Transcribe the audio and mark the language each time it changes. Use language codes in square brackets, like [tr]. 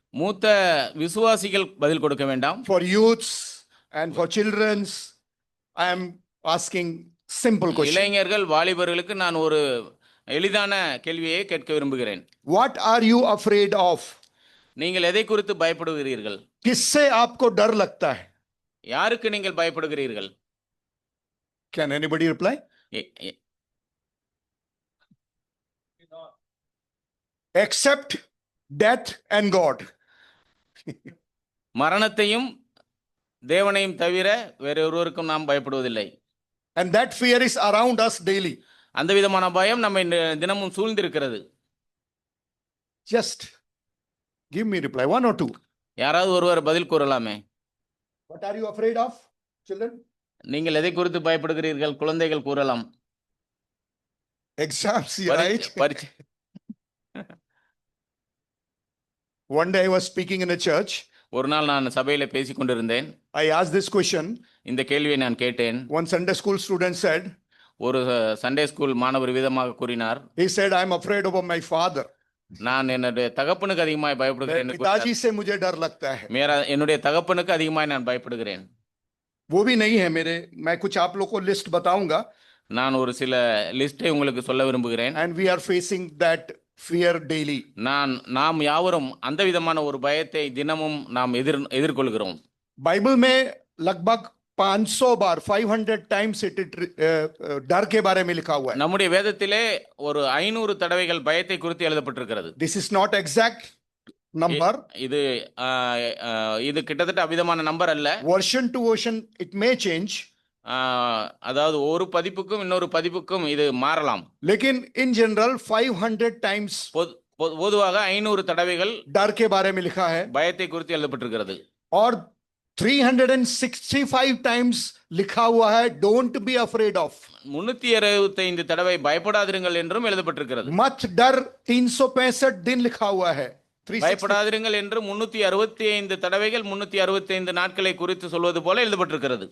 [ta] மூத்த விசுவாசிகள் பதில் கொடுக்க வேண்டாம். [en] For youths and for children's, I am asking simple question. [ta] இளைஞர்கள் வாலிபர்களுக்கு நான் ஒரு எளிதான கேள்வியை கேட்க விரும்புகிறேன். [en] What are you afraid of? [ta] நீங்கள் எதை குறித்து பயப்படுகிறீர்கள்? [hi] किससे आपको डर लगता है? [ta] யாருக்கு நீங்கள் பயப்படுகிறீர்கள்? [en] Can anybody reply? Except death and God. [ta] மரணத்தையும் தேவனையும் தவிர வேற ஒருவருக்கும் நாம் பயப்படுவதில்லை. [en] And that fear is around us daily. [ta] அந்த விதமான பயம் நம்மை தினமும் சூழ்ந்திருக்கிறது. [en] Just give me reply, one or two. [ta] யாராவது ஒருவர் பதில் கூறலாமே. [en] What are you afraid of, children? [ta] நீங்கள் எதை குறித்து பயப்படுகிறீர்கள்? குழந்தைகள் கூறலாம். [en] Exams, right? [ta] பரீட்சை. [en] One day I was speaking in a church. [ta] ஒரு நாள் நான் சபையில பேசிக் கொண்டிருந்தேன். [en] I asked this question. [ta] இந்த கேள்வியை நான் கேட்டேன். [en] One Sunday school student said. [ta] ஒரு சண்டே ஸ்கூல் மாணவர் விதமாக கூறினார். [en] He said, I am afraid of my father. [ta] நான் என்னுடைய தகப்பனுக்கு அதிகமாய் பயப்படுகிறேன். [hi] पिताजी से मुझे डर लगता है. [ta] என்னுடைய தகப்பனுக்கு அதிகமாய் நான் பயப்படுகிறேன். [hi] वो भी नहीं है मेरे, मैं कुछ आप लोग को लिस्ट बताऊंगा. [ta] நான் ஒரு சில லிஸ்டை உங்களுக்கு சொல்ல விரும்புகிறேன். [en] And we are facing that fear daily. [ta] நாம் யாவரும் அந்த விதமான ஒரு பயத்தை தினமும் நாம் எதிர்கொள்கிறோம். [hi] बाइबल में लगभग 500 बार 500 टाइम्स डर के बारे में लिखा हुआ है. [ta] நம்முடைய வேதத்திலே ஒரு 500 தடவைகள் பயத்தை குறித்து எழுதப்பட்டிருக்கிறது. [en] This is not exact number. [ta] இது ஆ, ஆ, இது கிட்டத்தட்ட அவிதமான நம்பர் அல்ல. [en] Version to version it may change. [ta] ஆ, அதாவது ஒரு பதிப்புக்கும் இன்னொரு பதிப்புக்கும் இது மாறலாம். [hi] लेकिन [en] in general 500 times [ta] பொதுவாக 500 தடவைகள் [hi] डर के बारे में लिखा है [ta] பயத்தை குறித்து எழுதப்பட்டிருக்கிறது. [hi] और [en] 365 times [hi] लिखा हुआ है [en] don't be afraid of. [ta] 365 தடவை பயப்படாதிருங்கள் என்றும் எழுதப்பட்டிருக்கிறது. [hi] मत डर 365 दिन लिखा हुआ है. 365 [ta] பயப்படாதிருங்கள் என்று 365 தடவைகள் 365 நாட்களை குறித்து சொல்வது போல எழுதப்பட்டிருக்கிறது.